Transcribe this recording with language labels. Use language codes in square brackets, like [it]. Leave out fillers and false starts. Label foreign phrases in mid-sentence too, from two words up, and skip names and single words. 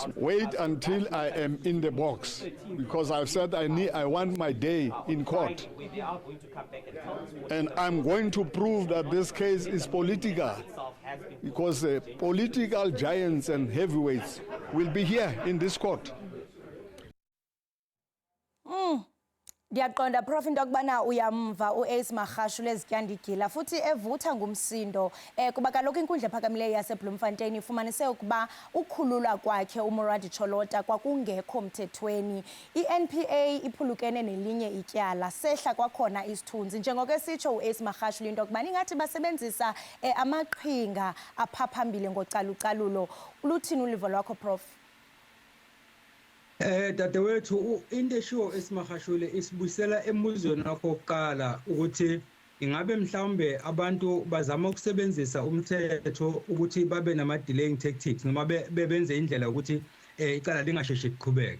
[en] Wait until I am in the box, because I've said I want my day in court, and I'm going to prove that this case is political, because political giants and heavyweights will be here in this court. [xh] Ndiyaqonda Prof into okubana uyamva uAce Magashule ezityandikila futhi evutha ngumsindo kuba kaloku inkundla ephakamileyo yaseBloemfontein ifumanise ukuba ukhululwa kwakhe uMoradi Cholota kwakungekho mthethweni. iNPA iphulukene nelinye ityala sehla kwakhona isithunzi njengoko esitsho uAce Magashule into okubana ingathi basebenzisa amaqhinga aphaphambili ngocalucalulo. Luthini ulivo lwakho Prof? [zu] Dadewethu into eshiwo esimahashule isibuyisela embuzweni wakho oqala ukuthi ingabe mhlawumbe abantu bazama ukusebenzisa umthetho ukuthi babe nama [en] delaying tactics [zu] noma bebenze indlela ukuthi icala lingasheshe liqhubeke.